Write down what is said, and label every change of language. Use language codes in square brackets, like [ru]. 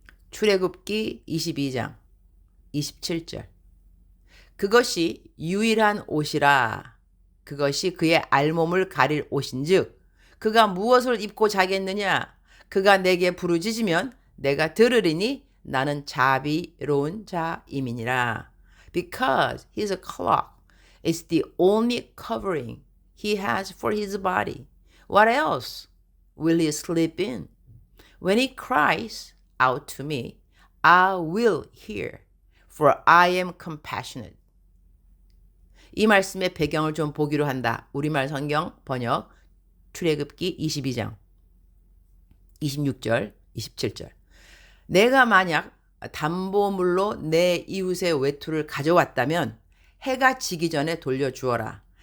[ko] 출애굽기 22장 27절. 그것이 유일한 옷이라. 그것이 그의 알몸을 가릴 옷인즉 그가 무엇을 입고 자겠느냐? 그가 내게 부르짖으면 내가 들으리니 나는 자비로운 자임이니라. [en] Because his cloak is the only covering he has for his body. What else will he sleep in? When he cries out to me, I will hear, for I am compassionate. [ko] 이 말씀의 배경을 좀 보기로 한다. 우리말 성경 번역 출애굽기 22장 26절 27절. 내가 만약 담보물로 내 이웃의 외투를 가져왔다면 해가 지기 전에 돌려주어라.